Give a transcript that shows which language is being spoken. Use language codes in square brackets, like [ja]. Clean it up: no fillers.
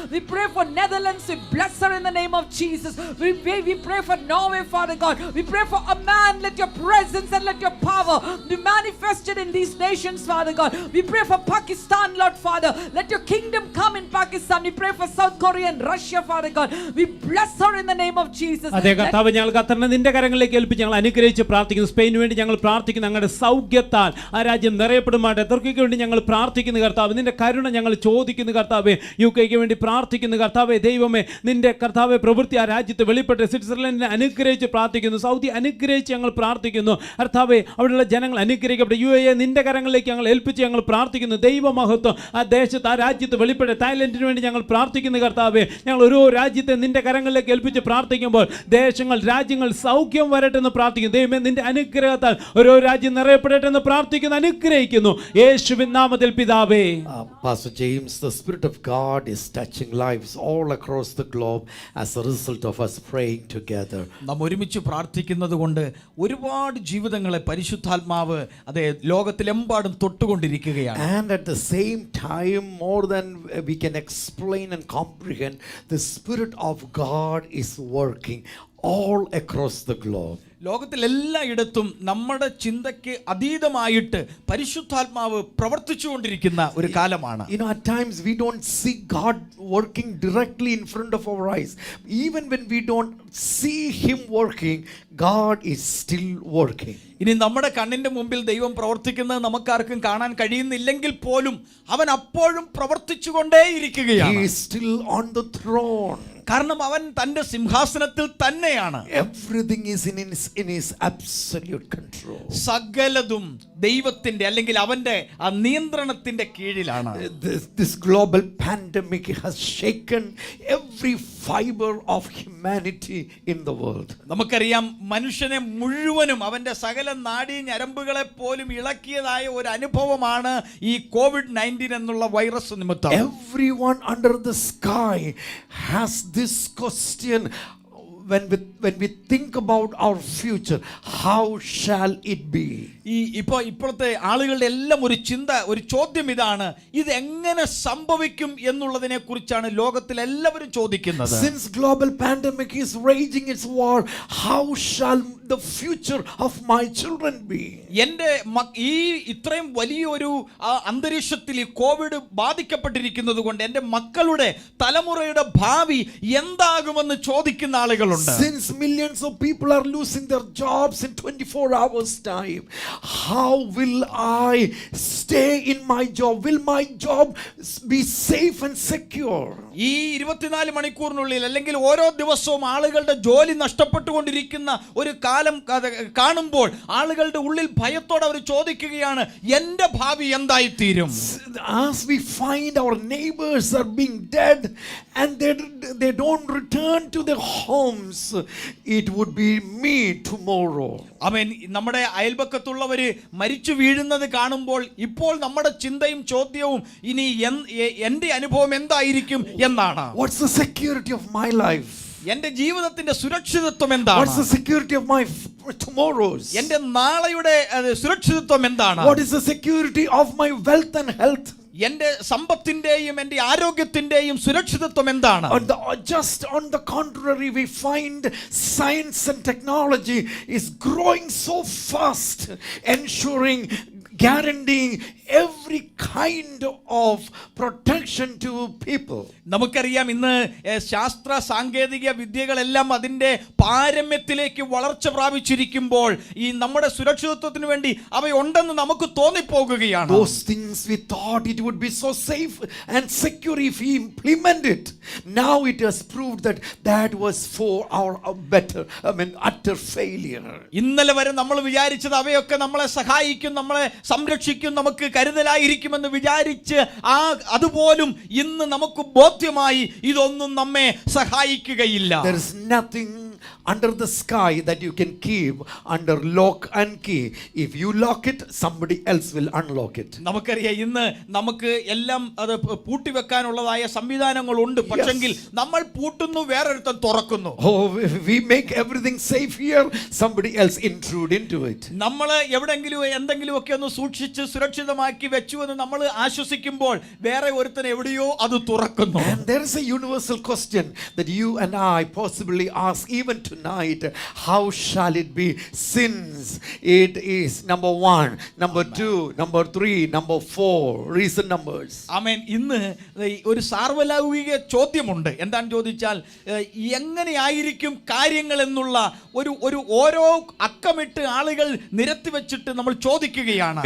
[en] We pray for Netherlands. We bless her in the name of Jesus. We pray for Norway, Father God. We pray for Amman. Let your presence and let your power be manifested in these nations, Father God. We pray for Pakistan, Lord Father. Let your kingdom come in Pakistan. We pray for South Korea and Russia, Father God. We bless her in the name of Jesus. [ml] അതേ കർത്താവ്, ഞങ്ങൾ ഖത്തറിനെ നിന്റെ കരങ്ങളിലേക്ക് ഏൽപ്പിച്ച് ഞങ്ങൾ അനുഗ്രഹിച്ച് പ്രാർത്ഥിക്കുന്നു. Spain വേണ്ടി ഞങ്ങൾ പ്രാർത്ഥിക്കുന്നു. ഞങ്ങളുടെ സൗഖ്യത്താൽ ആ രാജ്യം നിറയപ്പെടുമാട്ടെ. തുർക്കിക്ക് വേണ്ടി ഞങ്ങൾ പ്രാർത്ഥിക്കുന്നു. കർത്താവ്, നിന്റെ കരുണ ഞങ്ങൾ ചോദിക്കുന്നു. കർത്താവേ, UK വേണ്ടി പ്രാർത്ഥിക്കുന്നു. കർത്താവേ, ദൈവമേ, നിന്റെ കർത്താവെ പ്രവൃത്തി ആ രാജ്യത്ത് വെളിപ്പെട്ട് സ്വിറ്റ്സർലൻഡിനെ അനുഗ്രഹിച്ച് പ്രാർത്ഥിക്കുന്നു. സൗദി അനുഗ്രഹിച്ച് ഞങ്ങൾ പ്രാർത്ഥിക്കുന്നു. കർത്താവേ, അവിടെയുള്ള ജനങ്ങൾ അനുഗ്രഹിക്കപ്പെട്ടു. UAE നിന്റെ കരങ്ങളിലേക്ക് ഞങ്ങൾ ഏൽപ്പിച്ച് ഞങ്ങൾ പ്രാർത്ഥിക്കുന്നു. ദൈവമഹത്വം ആ ദേശത്ത് ആ രാജ്യത്ത് വെളിപ്പെട്ട്. തായ്ലൻഡിന് വേണ്ടി ഞങ്ങൾ പ്രാർത്ഥിക്കുന്നു. കർത്താവേ, ഞങ്ങൾ ഓരോ രാജ്യത്തെ നിന്റെ കരങ്ങളിലേക്ക് ഏൽപ്പിച്ച് പ്രാർത്ഥിക്കുമ്പോൾ ദേശങ്ങൾ രാജ്യങ്ങൾ സൗഖ്യം വരട്ടെ എന്ന് പ്രാർത്ഥിക്കുന്നു. ദൈവമേ, നിന്റെ അനുഗ്രഹത്താൽ ഓരോ രാജ്യം നിറയപ്പെടട്ടെ എന്ന് പ്രാർത്ഥിക്കുന്നു, അനുഗ്രഹിക്കുന്നു. യേശുവിൻ നാമത്തിൽ പിതാവേ. [en] Pastor James, the Spirit of God is touching lives all across the globe as a result of us praying together. [ml] നാം ഒരുമിച്ച് പ്രാർത്ഥിക്കുന്നത് കൊണ്ട് ഒരുപാട് ജീവിതങ്ങളെ പരിശുദ്ധാത്മാവ് അതേ ലോകത്തിലെമ്പാടും തൊട്ടുകൊണ്ടിരിക്കുകയാണ്. [en] And at the same time, more than we can explain and comprehend, the Spirit of God is working all across the globe. [ml] ലോകത്തിലെല്ലായിടത്തും നമ്മുടെ ചിന്തയ്ക്ക് അതീതമായിട്ട് പരിശുദ്ധാത്മാവ് പ്രവർത്തിച്ചുകൊണ്ടിരിക്കുന്ന ഒരു കാലമാണ്. [en] You know, at times we don't see God working directly in front of our eyes. Even when we don't see Him working, God is still working. [ml] ഇനി നമ്മുടെ കണ്ണിന്റെ മുമ്പിൽ ദൈവം പ്രവർത്തിക്കുന്നത് നമുക്കാർക്കും കാണാൻ കഴിയുന്നില്ലെങ്കിൽ പോലും അവൻ അപ്പോഴും പ്രവർത്തിച്ചുകൊണ്ടേയിരിക്കുകയാണ്. [en] He is still on the throne. [ml] കാരണം അവൻ തന്റെ സിംഹാസനത്തിൽ തന്നെയാണ്. [en] Everything is in his absolute control. [ml] സകലതും ദൈവത്തിന്റെ അല്ലെങ്കിൽ അവന്റെ ആ നിയന്ത്രണത്തിന്റെ കീഴിലാണ്. [en] This global pandemic has shaken every fiber of humanity in the world. [ml] നമുക്കറിയാം, മനുഷ്യനെ മുഴുവനും അവന്റെ സകല നാഡീ ഞരമ്പുകളെ പോലും ഇളക്കിയതായ ഒരു അനുഭവമാണ് ഈ COVID-19 എന്നുള്ള വൈറസ് നിമിത്തം. [en] Everyone under the sky has this question. When we think about our future, how shall it be? [ml] ഇപ്പോഴത്തെ ആളുകളുടെ എല്ലാം ഒരു ചോദ്യം ഇതാണ്, ഇത് എങ്ങനെ സംഭവിക്കും എന്നുള്ളതിനെ കുറിച്ചാണ് ലോകത്തിൽ എല്ലാവരും ചോദിക്കുന്നത്. [en] Since global pandemic is raging its war, how shall the future of my children be? [ml] എൻ്റെ ഈ ഇത്രയും വലിയൊരു അന്തരീക്ഷത്തിൽ ഈ കോവിഡ് ബാധിക്കപ്പെട്ടിരിക്കുന്നത് കൊണ്ട് എൻ്റെ മക്കളുടെ തലമുറയുടെ ഭാവി എന്താകുമെന്ന് ചോദിക്കുന്ന ആളുകളുണ്ട്. [en] Since millions of people are losing their jobs in 24 hours time, how will I stay in my job? Will my job be safe and secure? [ml] ഈ 24 മണിക്കൂറിനുള്ളിൽ അല്ലെങ്കിൽ ഓരോ ദിവസവും ആളുകളുടെ ജോലി നഷ്ടപ്പെട്ടുകൊണ്ടിരിക്കുന്ന ഒരു കാലം കാണുമ്പോൾ ആളുകളുടെ ഉള്ളിൽ ഭയത്തോടെ അവർ ചോദിക്കുകയാണ്, എൻ്റെ ഭാവി എന്തായിത്തീരും? [en] As we find our neighbors are being dead and they don't return to their homes, it would be me tomorrow. [ml] അവൻ നമ്മുടെ അയൽപക്കത്തുള്ളവര് മരിച്ചു വീഴുന്നത് കാണുമ്പോൾ ഇപ്പോൾ നമ്മുടെ ചിന്തയും ചോദ്യവും ഇനി എൻ്റെ അനുഭവം എന്തായിരിക്കും എന്നാണ്. [en] What's the security of my life? [ml] എന്റെ ജീവിതത്തിന്റെ സുരക്ഷിതത്വം എന്താണ്? [en] What's the security of my tomorrows? [ml] എന്റെ നാളെയുടെ സുരക്ഷിതത്വം എന്താണ്? [en] What is the security of my wealth and health? [ml] എന്റെ സമ്പത്തിന്റെയും എന്റെ ആരോഗ്യത്തിന്റെയും സുരക്ഷിതത്വം എന്താണ്? [en] Just on the contrary, we find science and technology is growing so fast, ensuring, guaranteeing every kind of protection to people. [ml] നമുക്കറിയാം ഇന്ന് ശാസ്ത്ര സാങ്കേതിക വിദ്യകളെല്ലാം അതിന്റെ പാരമ്യത്തിലേക്ക് വളർച്ച പ്രാപിച്ചിരിക്കുമ്പോൾ ഈ നമ്മുടെ സുരക്ഷിതത്വത്തിന് വേണ്ടി അവയുണ്ടെന്ന് നമുക്ക് തോന്നിപ്പോകുകയാണ്. [en] Those things we thought it would be so safe and secure if we implement it, now it has proved that that was for our utter failure. [ml] ഇന്നലെ വരെ നമ്മൾ വിചാരിച്ചത് അവയൊക്കെ നമ്മളെ സഹായിക്കും, നമ്മളെ സംരക്ഷിക്കും, നമുക്ക് കരുതലായിരിക്കുമെന്ന് വിചാരിച്ച് അതുപോലും ഇന്ന് നമുക്ക് ബോധ്യമായി ഇതൊന്നും നമ്മെ സഹായിക്കുകയില്ല. [en] There is nothing under the sky that you can keep under lock and key. If you lock it, somebody else will unlock it. [ml] നമുക്കറിയാം ഇന്ന് നമുക്ക് എല്ലാം അത് പൂട്ടിവെക്കാനുള്ളതായ സംവിധാനങ്ങളുണ്ട്. പക്ഷെങ്കിൽ നമ്മൾ പൂട്ടുന്നു, വേറൊരുത്തൻ തുറക്കുന്നു. [en] Oh, we make everything safe here, somebody else intrude into it. [ml] നമ്മൾ എവിടെങ്കിലും എന്തെങ്കിലും ഒക്കെ ഒന്ന് സൂക്ഷിച്ച് സുരക്ഷിതമാക്കി വെച്ചു എന്ന് നമ്മൾ ആശ്വസിക്കുമ്പോൾ വേറെ ഒരുത്തൻ എവിടെയോ അത് തുറക്കുന്നു. [en] And there is a universal question that you and I possibly ask even tonight: how shall it be, since it is number 1, number 2, number 3, number 4 recent numbers? [ml] ആമേൻ. ഇന്ന് ഒരു സാർവലൗകിക ചോദ്യമുണ്ട്. എന്താണെന്ന് ചോദിച്ചാൽ എങ്ങനെയായിരിക്കും കാര്യങ്ങൾ എന്നുള്ള ഒരു ഓരോ അക്കമിട്ട് ആളുകൾ നിരത്തി വെച്ചിട്ട് നമ്മൾ ചോദിക്കുകയാണ്.